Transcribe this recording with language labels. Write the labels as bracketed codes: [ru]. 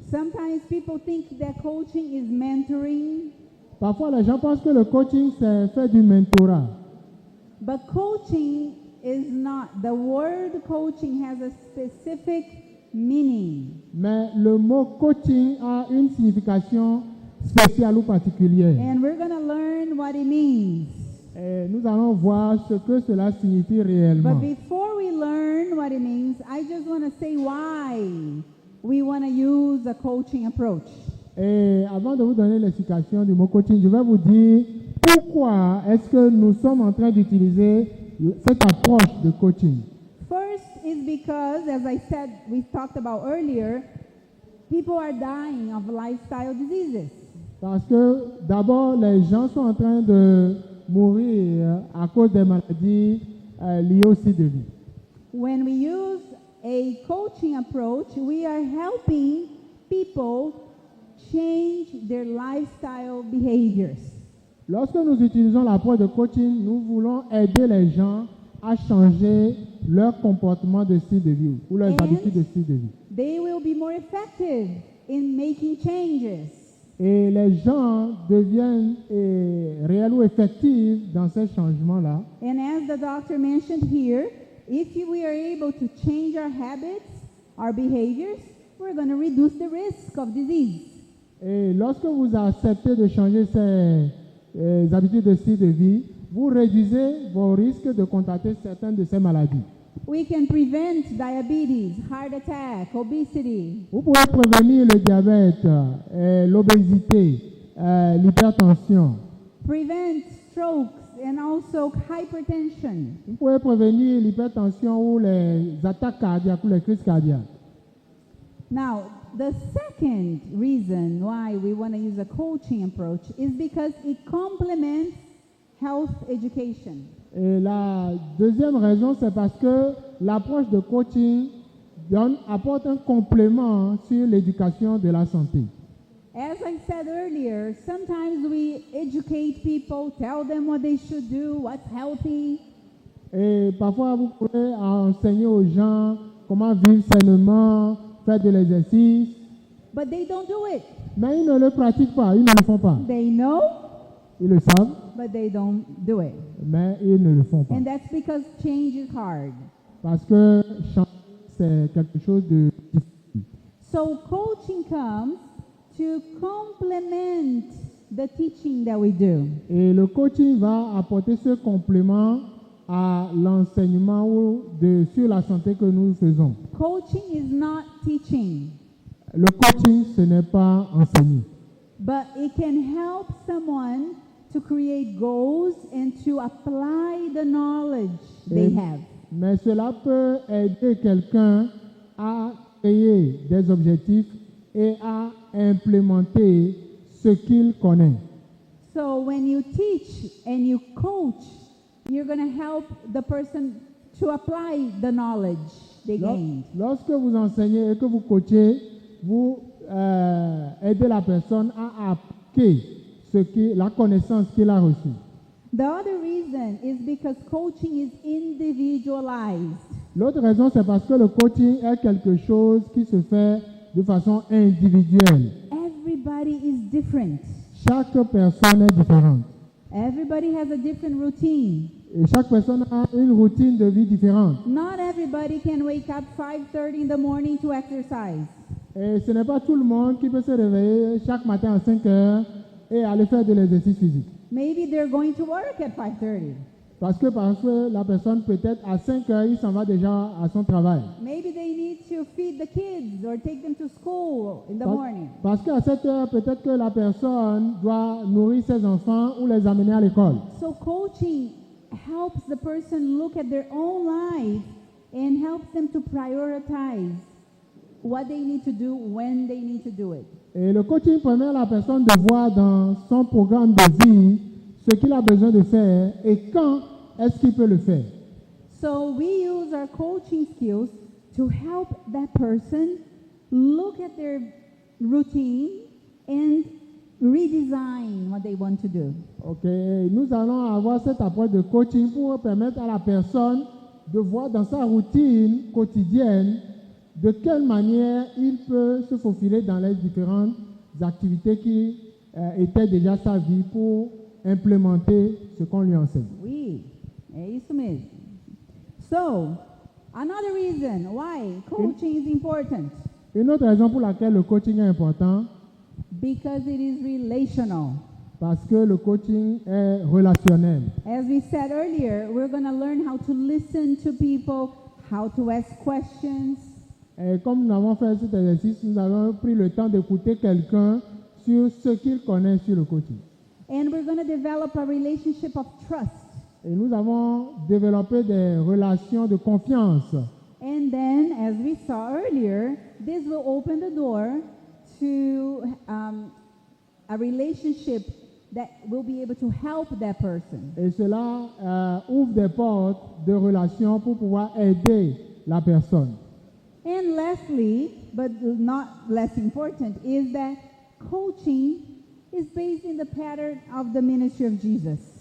[en] Sometimes people think that coaching is mentoring, [fr] Parfois, les gens pensent que le coaching, c'est faire du mentorat. [en] but coaching is not. The word coaching has a specific meaning. [fr] Mais le mot coaching a une signification spéciale ou particulière. [en] And we're going to learn what it means. [fr] Et nous allons voir ce que cela signifie réellement. [en] But before we learn what it means, I just want to say why we want to use a coaching approach. [fr] Et avant de vous donner l'explication du mot coaching, je vais vous dire pourquoi est-ce que nous sommes en train d'utiliser cette approche de coaching. [en] First is because, as I said, we talked about earlier, people are dying of lifestyle diseases. [fr] Parce que d'abord, les gens sont en train de mourir à cause des maladies liées au style de vie. [en] When we use a coaching approach, we are helping people change their lifestyle behaviors. [fr] Lorsque nous utilisons l'approche de coaching, nous voulons aider les gens à changer leur comportement de style de vie ou leurs [en] And [fr] habitudes de style de vie. [en] They will be more effective in making changes. [fr] Et les gens deviennent réels ou effectifs dans ces changements-là. [en] And as the doctor mentioned here, if we are able to change our habits, our behaviors, we're going to reduce the risk of disease. [fr] Et lorsque vous acceptez de changer ces habitudes de style de vie, vous réduisez vos risques de contracter certaines de ces maladies. [en] We can prevent diabetes, heart attack, obesity. [fr] Vous pouvez prévenir le diabète, l'obésité, l'hypertension. [en] Prevent strokes and also hypertension. [fr] Vous pouvez prévenir l'hypertension ou les attaques cardiaques ou les crises cardiaques. [en] Now, the second reason why we want to use a coaching approach is because it complements health education. [fr] Et la deuxième raison, c'est parce que l'approche de coaching apporte un complément sur l'éducation de la santé. [en] As I said earlier, sometimes we educate people, tell them what they should do, what's healthy. [fr] Et parfois, vous pouvez enseigner aux gens comment vivre sainement, faire de l'exercice. [en] But they don't do it. [fr] Mais ils ne le pratiquent pas, ils ne le font pas. [en] They know, [fr] Ils le savent, [en] but they don't do it. [fr] mais ils ne le font pas. [en] And that's because change is hard. [fr] Parce que changer, c'est quelque chose de difficile. [en] So coaching comes to complement the teaching that we do. [fr] Et le coaching va apporter ce complément à l'enseignement sur la santé que nous faisons. [en] Coaching is not teaching, [fr] Le coaching, ce n'est pas enseigner. [en] but it can help someone to create goals and to apply the knowledge they have. [fr] Mais cela peut aider quelqu'un à créer des objectifs et à implémenter ce qu'il connaît. [en] So when you teach and you coach, you're going to help the person to apply the knowledge they gained. [fr] Lorsque vous enseignez et que vous coachez, vous aidez la personne à appliquer la connaissance qu'il a reçue. [en] The other reason is because coaching is individualized. [fr] L'autre raison, c'est parce que le coaching est quelque chose qui se fait de façon individuelle. [en] Everybody is different. [fr] Chaque personne est différente. [en] Everybody has a different routine. [fr] Et chaque personne a une routine de vie différente. [en] Not everybody can wake up 5:30 in the morning to exercise. [fr] Et ce n'est pas tout le monde qui peut se réveiller chaque matin à 5 heures et aller faire de l'exercice physique. [en] Maybe they're going to work at 5:30. [fr] Parce que la personne peut-être à 5 heures, il s'en va déjà à son travail. [en] Maybe they need to feed the kids or take them to school in the morning. [fr] Parce qu'à 7 heures, peut-être que la personne doit nourrir ses enfants ou les amener à l'école. [en] So coaching helps the person look at their own life and helps them to prioritize what they need to do when they need to do it. [fr] Et le coaching permet à la personne de voir dans son programme de vie ce qu'il a besoin de faire et quand est-ce qu'il peut le faire. [en] So we use our coaching skills to help that person look at their routine and redesign what they want to do. [fr] Ok, nous allons avoir cette approche de coaching pour permettre à la personne de voir dans sa routine quotidienne de quelle manière il peut se faufiler dans les différentes activités qui étaient déjà sa vie pour implémenter ce qu'on lui enseigne. Oui, [pt] é isso mesmo. [en] So, another reason why coaching is important, [fr] Une autre raison pour laquelle le coaching est important, [en] because it is relational. [fr] parce que le coaching est relationnel. [en] As we said earlier, we're going to learn how to listen to people, how to ask questions, [fr] Et comme nous avons fait cet exercice, nous avons pris le temps d'écouter quelqu'un sur ce qu'il connaît sur le coaching. [en] and we're going to develop a relationship of trust. [fr] Et nous avons développé des relations de confiance. [en] And then, as we saw earlier, this will open the door to a relationship that will be able to help that person. [fr] Et cela ouvre des portes de relations pour pouvoir aider la personne. [en] And lastly, but not less important, is that coaching is based in the pattern of the ministry of Jesus.